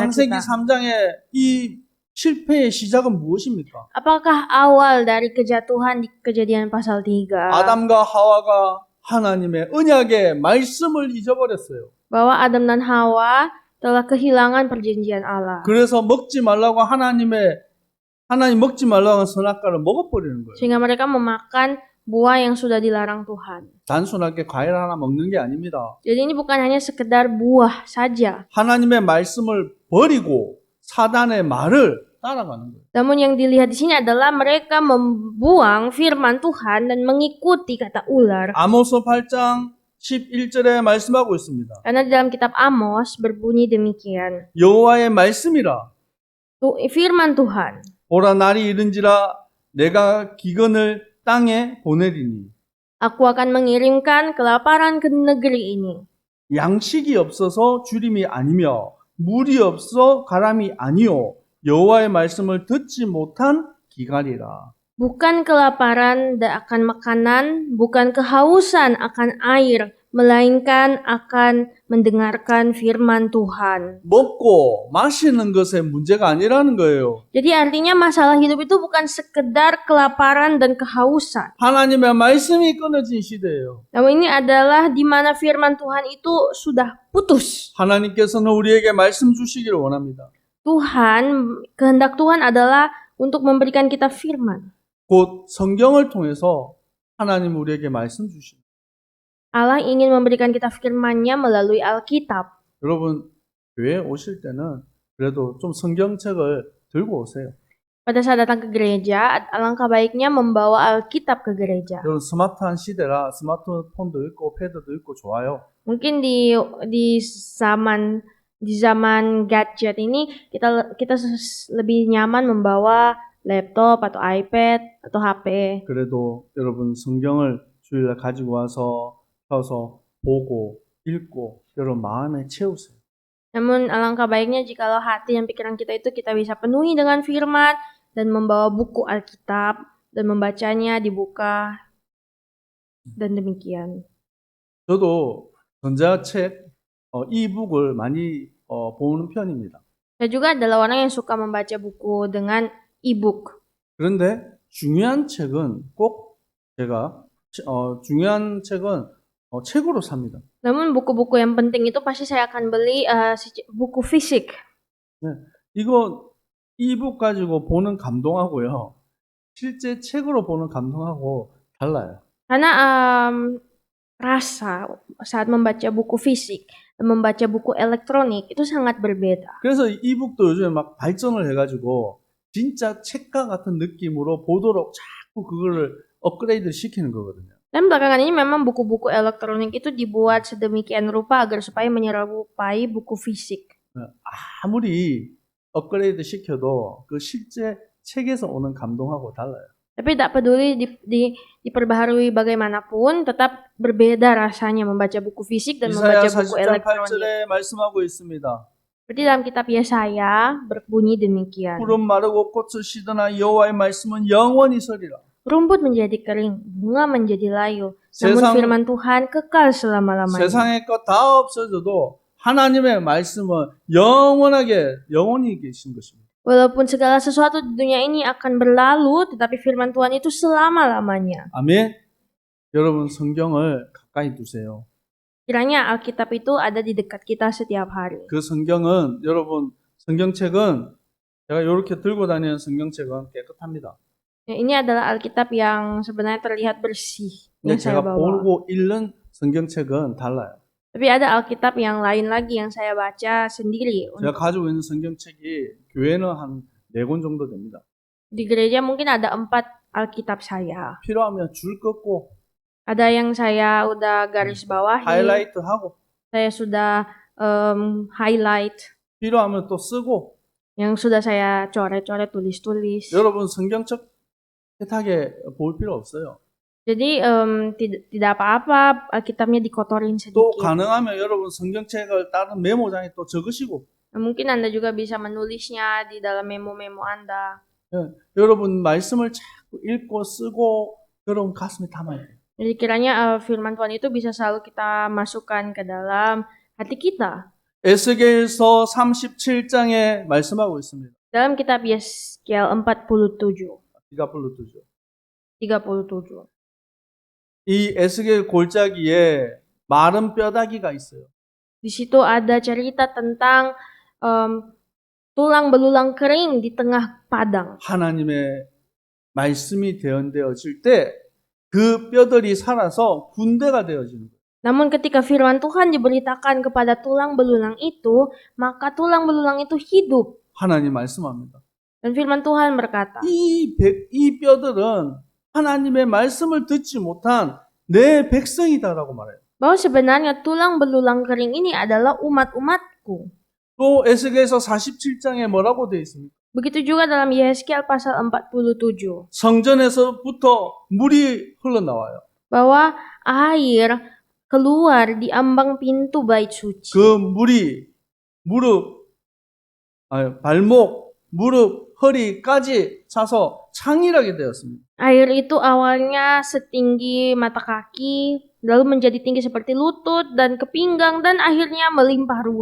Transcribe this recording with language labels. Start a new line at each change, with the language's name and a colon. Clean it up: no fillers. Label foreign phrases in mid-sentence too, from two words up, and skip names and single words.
Korean: 창세기
Indonesian: kita?
Korean: 3장의 이 실패의 시작은 무엇입니까?
Indonesian: Apakah awal dari kejatuhan di Kejadian pasal 3?
Korean: 아담과 하와가 하나님의 언약의 말씀을 잊어버렸어요.
Indonesian: Bahwa Adam dan Hawa telah kehilangan perjanjian Allah.
Korean: 그래서 하나님 먹지 말라고 한 선악과를 먹어버리는 거예요.
Indonesian: Sehingga mereka memakan buah yang sudah dilarang Tuhan.
Korean: 단순하게 과일 하나 먹는 게 아닙니다.
Indonesian: Jadi ini bukan hanya sekedar buah saja.
Korean: 하나님의 말씀을 버리고 사단의 말을 따라가는 거예요.
Indonesian: Namun yang dilihat di sini adalah mereka membuang firman Tuhan dan mengikuti kata ular.
Korean: 아모스 8장 11절에 말씀하고 있습니다.
Indonesian: Karena di dalam kitab Amos berbunyi demikian.
Korean: 여호와의 말씀이라
Indonesian: Firman Tuhan.
Korean: 보라 날이 이른지라 내가 기근을 땅에 보내리니
Indonesian: Aku akan mengirimkan kelaparan ke negeri ini.
Korean: 양식이 없어서 주림이 아니며 물이 없어 가람이 아니요 여호와의 말씀을 듣지 못한 기갈이라.
Indonesian: Bukan kelaparan akan makanan, bukan kehausan akan air, melainkan akan mendengarkan firman Tuhan.
Korean: 먹고 마시는 것에 문제가 아니라는 거예요.
Indonesian: Jadi artinya masalah hidup itu bukan sekedar kelaparan dan kehausan.
Korean: 하나님의 말씀이 끊어진 시대예요.
Indonesian: Namun ini adalah di mana firman Tuhan itu sudah putus.
Korean: 하나님께서는 우리에게 말씀 주시기를 원합니다.
Indonesian: Kehendak Tuhan adalah untuk memberikan kita firman.
Korean: 곧 성경을 통해서 하나님 우리에게 말씀 주십니다.
Indonesian: Allah ingin memberikan kita firman-Nya melalui Alkitab.
Korean: 여러분 교회 오실 때는 그래도 좀 성경책을 들고 오세요.
Indonesian: Pada saat datang ke gereja, alangkah baiknya membawa Alkitab ke gereja.
Korean: 여러분 스마트한 시대라 스마트폰도 있고 패드도 있고 좋아요.
Indonesian: Mungkin di zaman gadget ini kita lebih nyaman membawa laptop atau iPad atau HP.
Korean: 그래도 여러분 성경을 주일날 가지고 와서 펴서 보고 읽고 여러분 마음에 채우세요.
Indonesian: Namun alangkah baiknya jikalau hati dan pikiran kita itu kita bisa penuhi dengan firman dan membawa buku Alkitab dan membacanya dibuka dan demikian.
Korean: 저도 전자책 이북을 많이 보는 편입니다.
Indonesian: Saya juga adalah orang yang suka membaca buku dengan e-book.
Korean: 그런데 중요한 책은 꼭 제가 중요한 책은 책으로 삽니다.
Indonesian: Namun buku-buku yang penting itu pasti saya akan beli buku fisik.
Korean: 네, 이거 이북 가지고 보는 감동하고요. 실제 책으로 보는 감동하고 달라요.
Indonesian: Karena rasa saat membaca buku fisik dan membaca buku elektronik itu sangat berbeda.
Korean: 그래서 이북도 요즘에 막 발전을 해가지고 진짜 책과 같은 느낌으로 보도록 자꾸 그거를 업그레이드 시키는 거거든요.
Indonesian: Dan belakangan ini memang buku-buku elektronik itu dibuat sedemikian rupa agar supaya menyerupai buku fisik.
Korean: 아무리 업그레이드 시켜도 그 실제 책에서 오는 감동하고 달라요.
Indonesian: Tapi tak peduli diperbaharui bagaimanapun, tetap berbeda rasanya membaca buku fisik dan membaca
Korean: 이사야
Indonesian: buku
Korean: 40장
Indonesian: elektronik.
Korean: 8절에 말씀하고 있습니다.
Indonesian: Seperti dalam kitab Yesaya berbunyi demikian.
Korean: 푸른 마르고 꽃을 시드나 여호와의 말씀은 영원히 서리라.
Indonesian: Rumput menjadi kering, bunga menjadi layu, namun firman Tuhan kekal selama-lamanya.
Korean: 세상의 것 다 없어져도 하나님의 말씀은 영원히 계신 것입니다.
Indonesian: Walaupun segala sesuatu di dunia ini akan berlalu, tetapi firman Tuhan itu selama-lamanya.
Korean: 아멘. 여러분 성경을 가까이 두세요.
Indonesian: Kiranya Alkitab itu ada di dekat kita setiap hari.
Korean: 그 성경은 여러분 성경책은 제가 이렇게 들고 다니는 성경책은 깨끗합니다.
Indonesian: Ini adalah Alkitab yang sebenarnya terlihat bersih
Korean: 근데
Indonesian: yang saya
Korean: 제가
Indonesian: bawa.
Korean: 보고 읽는 성경책은 달라요.
Indonesian: Tapi ada Alkitab yang lain lagi yang saya baca sendiri.
Korean: 제가 가지고 있는 성경책이 교회는 한 4권 정도 됩니다.
Indonesian: Di gereja mungkin ada 4 Alkitab saya.
Korean: 필요하면 줄 긋고
Indonesian: Ada yang saya udah garis bawahi.
Korean: 하이라이트하고
Indonesian: Saya sudah highlight.
Korean: 필요하면 또 쓰고
Indonesian: Yang sudah saya coret-coret, tulis-tulis.
Korean: 여러분 성경책 깨끗하게 볼 필요 없어요.
Indonesian: Jadi tidak apa-apa Alkitabnya dikotorin
Korean: 또
Indonesian: sedikit.
Korean: 가능하면 여러분 성경책을 다른 메모장에 또 적으시고
Indonesian: Mungkin Anda juga bisa menulisnya di dalam memo-memo Anda.
Korean: 여러분 말씀을 자꾸 읽고 쓰고 여러분 가슴에 담아야 돼요.
Indonesian: Jadi kiranya firman Tuhan itu bisa selalu kita masukkan ke dalam hati kita.
Korean: 에스겔서 37장에 말씀하고 있습니다.
Indonesian: Dalam kitab Yeskiel 47. 37.
Korean: 이 에스겔 골짜기에 마른 뼈다귀가 있어요.
Indonesian: Di situ ada cerita tentang tulang belulang kering di tengah padang.
Korean: 하나님의 말씀이 대언되어질 때 그 뼈들이 살아서 군대가 되어지는 거예요.
Indonesian: Namun ketika firman Tuhan diberitakan kepada tulang belulang itu, maka tulang belulang itu hidup.
Korean: 하나님 말씀합니다.
Indonesian: Dan firman Tuhan berkata,
Korean: 이 뼈들은 하나님의 말씀을 듣지 못한 내 백성이다라고 말해요.
Indonesian: bahwa sebenarnya tulang belulang kering ini adalah umat-umatku.
Korean: 또 에스겔서 47장에 뭐라고 되어 있습니까?
Indonesian: Begitu juga dalam Yeskiel pasal 47.
Korean: 성전에서부터 물이 흘러나와요.
Indonesian: Bahwa air keluar di ambang pintu bait suci.
Korean: 그 물이 발목, 무릎, 허리까지 차서 창일하게 되었습니다.
Indonesian: Air itu awalnya setinggi mata kaki, lalu menjadi tinggi seperti lutut dan ke pinggang, dan akhirnya melimpah ruah.